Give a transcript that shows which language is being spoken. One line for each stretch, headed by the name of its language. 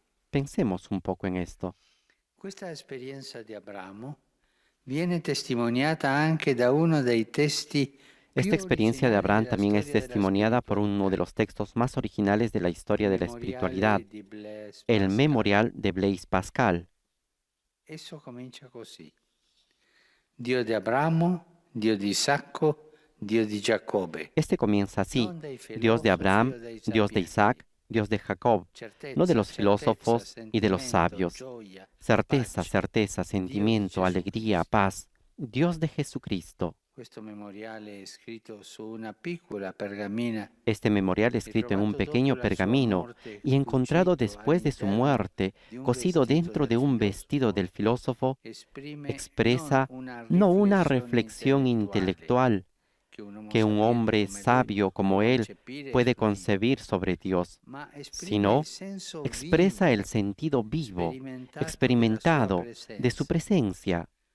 Spanish: Pensemos un poco en esto.
Italian: Questa esperienza di Abramo viene testimoniata anche da uno dei testi.
Spanish: Esta experiencia de Abraham también es testimoniada por uno de los textos más originales de la historia de la espiritualidad, el Memorial de Blaise Pascal.
Italian: Esso comincia così. Dio di Abramo, Dio di Isacco, Dio di Giacobbe.
Spanish: Este comienza así: Dios de Abraham, Dios de Isaac, Dios de Jacob, no de los filósofos y de los sabios. Certeza, certeza, sentimiento, alegría, paz. Dios de Jesucristo. Este memorial escrito en un pequeño pergamino y encontrado después de su muerte, cosido dentro de un vestido del filósofo, expresa no una reflexión intelectual que un hombre sabio como él puede concebir sobre Dios, sino expresa el sentido vivo, experimentado de su presencia.